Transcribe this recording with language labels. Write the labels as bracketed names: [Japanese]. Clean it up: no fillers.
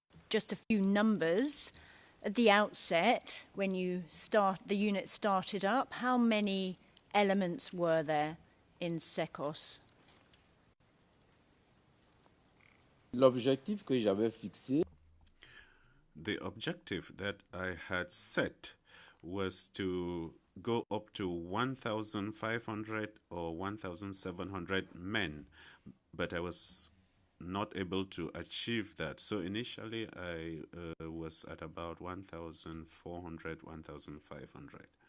[English] Just a few numbers. At the outset, when the unit started up, how many elements were there in SECOS? [French] L'objectif que j'avais fixé. [English] The objective that I had set was to go up to 1,500 or 1,700 men, but I was not able to achieve that. So initially I was at about 1,400, 1,500.